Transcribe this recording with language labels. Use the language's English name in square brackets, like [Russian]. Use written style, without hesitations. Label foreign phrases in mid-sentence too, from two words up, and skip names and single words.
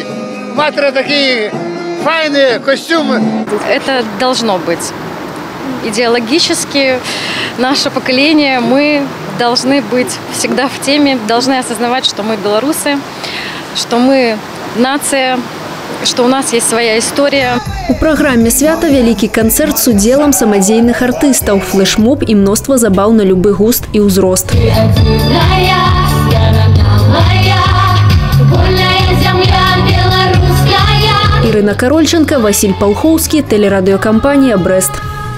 [Russian] Матери такие файные костюмы. Это должно быть. Идеологически наше поколение, мы должны быть всегда в теме, должны осознавать, что мы белорусы, что мы нация, что у нас есть своя история. [Belarusian] У праграме свята вялікі канцэрт з удзелам самадзейных артыстаў, флэшмоб і мноства забаў на любы густ і ўзрост. Ірына Карольченко, Васіль Палхоўскі, тэлерадыёкампанія «Брэст».